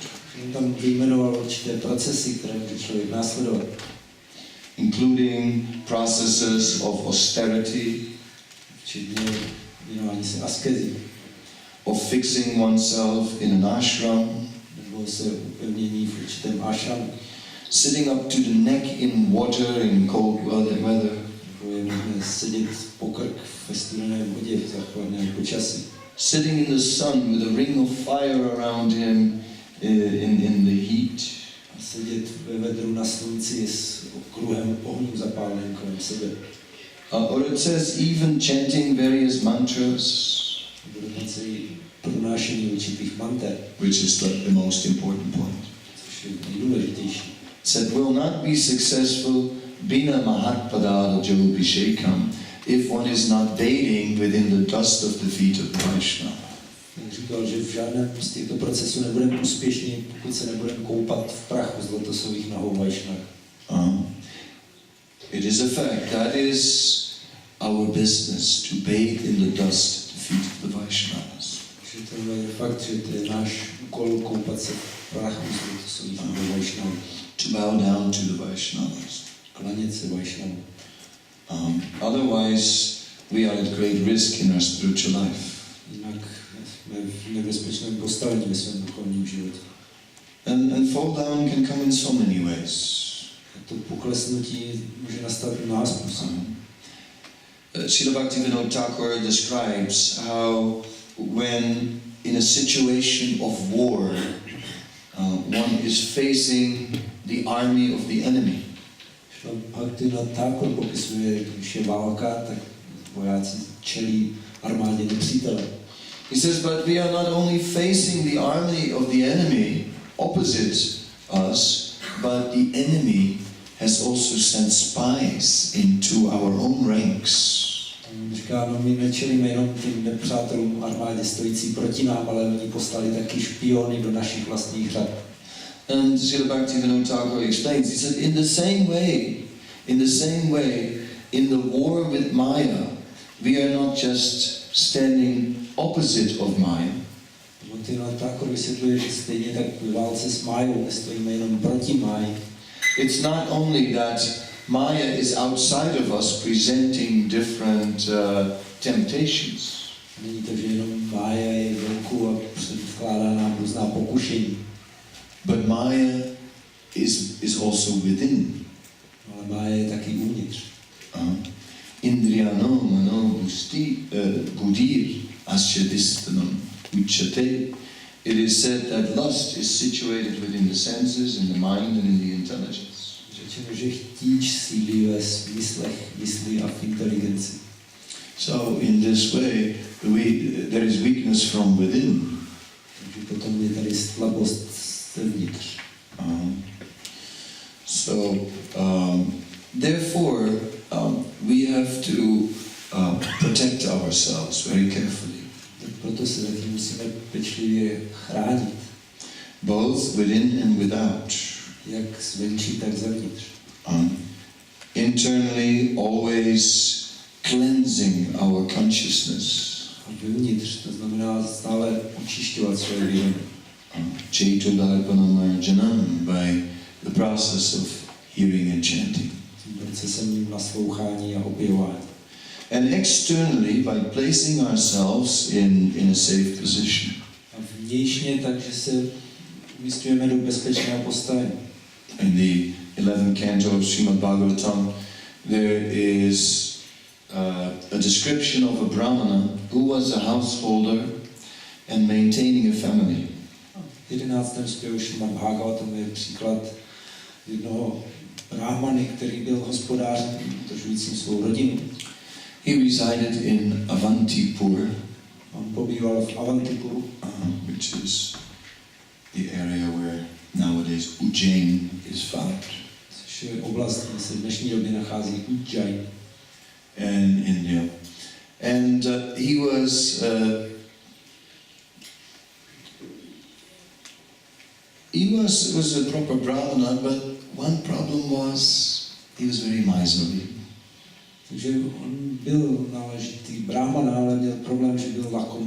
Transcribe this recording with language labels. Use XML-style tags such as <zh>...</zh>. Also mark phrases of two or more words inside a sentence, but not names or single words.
<cs>On tam vyjmenoval určité procesy, které může člověk následovat.</cs> <en>Including processes of austerity,</en> <cs>Včetně věnování se askezi,</cs> <en>of fixing oneself in an ashram,</en> <cs>nebo se upevnění v určitém ashramu.</cs> <en>sitting up to the neck in water in cold weather,</en> <cs>Nebo je možné sedět po krk ve studené vodě v zachladném počasí.</cs> <en>sitting in the sun with a ring of fire around him in the heat,</en> <cs>A sedět ve vedru na slunci s okruhem ohňů zapáleným kolem sebe.</cs> <en>or it says even chanting various mantras,</en> <cs>Nebo dokonce i pronášení určitých manter,</cs> <en>which is the most important point.</en> <cs>což je nejdůležitější.</cs> <en>It said, will not be successful</en> <sa>bina mahatpada jobhishekam</sa> <en>if one is not bathing within the dust of the feet of the Vaishnava.</en> <cs>Říkal, že v žádném z těchto procesů nebudeme úspěšní, pokud se nebudeme koupat v prachu z lotosových nohou Vaishnava.</cs> <en>It is a fact, that is our business, to bathe in the dust at the feet of the Vaishnavas.</en> <cs>Že to je fakt, že to je náš úkol koupat se v prachu z lotosových nohou Vaishnava.</cs> <en>To bow down to the Vaishnavas.</en> <cs>Klanět se Vaishnava.</cs> <en>Otherwise, we are at great risk in our spiritual life.</en> <cs>Jinak jsme v nebezpečném postavení ve svém duchovním životě.</cs> <en>And fall down can come in so many ways.</en> <cs>A to poklesnutí může nastat mnoha způsobů.</cs> <en>Srila Bhaktivinoda Thakur describes how when in a situation of war, one is facing the army of the enemy.</en> <cs>Bhaktivinoda Thakur popisuje, když je válka, tak vojáci čelí armádě nepřítele.</cs> <en>He says, but we are not only facing the army of the enemy opposite us, but the enemy has also sent spies into our own ranks.</en> <cs>Říká, no my nečelíme jenom tím nepřátelům armádě stojící proti nám, ale oni poslali taky špiony do našich vlastních řad.</cs> <en>And Srila Bhaktivinoda Thakur explains, he said, in the same way, in the war with Maya, we are not just standing opposite of Maya.</en> <cs>Bhaktivinoda Thakur vysvětluje, že stejně tak v válce s Májou nestojíme jenom proti Máji.</cs> <en>It's not only that Maya is outside of us presenting different temptations.</en> <cs>Není to, že jenom Mája je venku a předkládá nám různá pokušení.</cs> <en>But Maya is also within.</en> <cs>Ale Mája je taky uvnitř.</cs> <sa>Indriyano mano buddhir asya distanam uchate.</sa> <en>It is said that lust is situated within the senses, in the mind and in the intelligence.</en> <cs>Řečeno, že chtíč sídlí ve smyslech, mysli a v inteligenci.</cs> <en>So in this way, there is weakness from within.</en> <cs>Takže potom je tady slabost zevnitř.</cs> <en>Therefore, we have to protect ourselves very carefully.</en> <cs>Proto se taky musíme pečlivě chránit.</cs> <en>Both within and without.</en> <cs>Jak zvenčí, tak zevnitř.</cs> <en>Internally, always cleansing our consciousness.</en> <cs>A vevnitř, to znamená stále očišťovat své vědomí.</cs> <en>Chaitodharpanamarjanam, by the process of hearing and chanting.</en> <cs>Procesem naslouchání a objevování.</cs> <en>And externally, by placing ourselves in a safe position.</en> <cs>A vnějšně, takže se umístujeme do bezpečného postavení.</cs> <en>In the 11th canto of Srimad-bhagavatam, there is a description of a brahmana who was a householder and maintaining a family.</en> <cs>V 11. zpěvu Šrimad-Bhagavatam je příklad jednoho brahmany, který byl hospodářem, udržujícím svou rodinu.</cs> <en>He resided in Avantipur,</en> <cs>On pobýval v Avantipuru,</cs> <en>which is the area where nowadays Ujjain is found.</en> <cs>což je oblast, kde se v dnešní době nachází Ujjain.</cs> <en>In India. And he was a proper brahmana, but one problem was he was very miserly.</en> <cs>Takže on byl náležitý brahmana, ale měl problém, že byl lakomý.</cs>